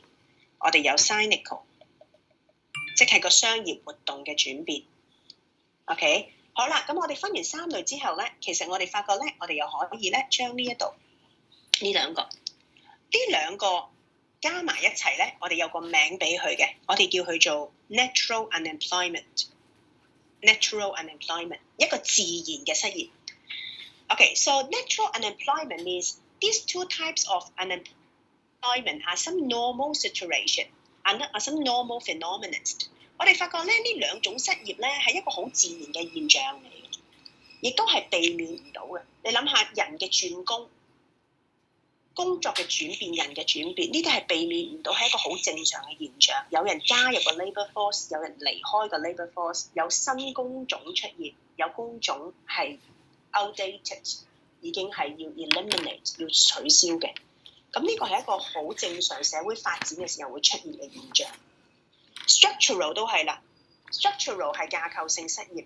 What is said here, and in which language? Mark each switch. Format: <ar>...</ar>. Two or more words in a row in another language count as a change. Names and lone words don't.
<yue>我哋有 cyclical， 即係個商業活動嘅轉變。OK， 好啦，咁我哋分完3類之後咧，其實我哋發覺咧，我哋又可以咧將呢一度呢兩個加埋一齊咧，我哋有個名俾佢嘅，我哋叫佢做 natural</yue> <en>unemployment。natural unemployment</en> <yue>一個自然嘅失業。</yue> <en>Okay, so natural unemployment means these two types of unemployment are some normal situation and are some normal phenomena。</en> <yue>我哋發覺咧，呢兩種失業咧係一個好自然嘅現象嚟嘅，亦都係避免唔到嘅。你諗下，人嘅轉工、工作嘅轉變、人嘅轉變，呢啲係避免唔到，係一個好正常嘅現象。有人加入個</yue> <en>labour force，</en> <yue>有人離開個</yue> <en>labour force，</en> <yue>有新工種出現，有工種係outdated 已經係要 eliminate 要取消嘅，咁呢個係一個好正常社會發展嘅時候會出現嘅現象。structural 都係啦 ，structural 係架構性失業。</yue>